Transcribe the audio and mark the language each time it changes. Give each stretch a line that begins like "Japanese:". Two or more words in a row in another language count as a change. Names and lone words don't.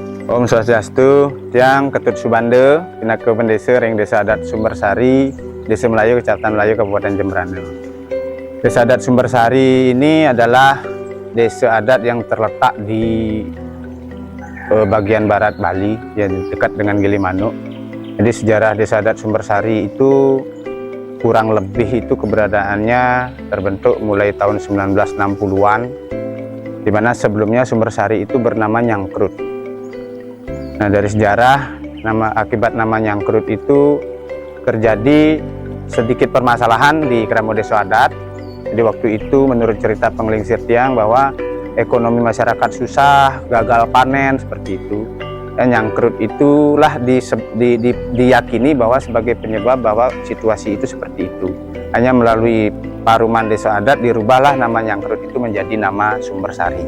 Balinese: Om Swastiastu, Tiang Ketut Subande, Pinaka Pendesa Ring Desa Adat Sumbersari, Desa Melayu, Kecamatan Melayu, Kabupaten Jembrana.
Indonesian: Desa Adat Sumbersari ini adalah desa adat yang terletak di bagian barat Bali, yang dekat dengan Gilimanuk. Jadi sejarah Desa Adat Sumbersari itu kurang lebih itu keberadaannya terbentuk mulai tahun 1960-an, di mana sebelumnya Sumbersari itu bernama Nyangkrut. Nah, dari sejarah akibat nama Nyangkrut itu terjadi sedikit permasalahan di Kramo Desa Adat. Jadi waktu itu menurut cerita penglingsir tiang bahwa ekonomi masyarakat susah, gagal panen seperti itu. Dan Nyangkrut itulah diyakini bahwa sebagai penyebab bahwa situasi itu seperti itu. Hanya melalui Paruman Desa Adat dirubahlah nama Nyangkrut itu menjadi nama Sumbersari.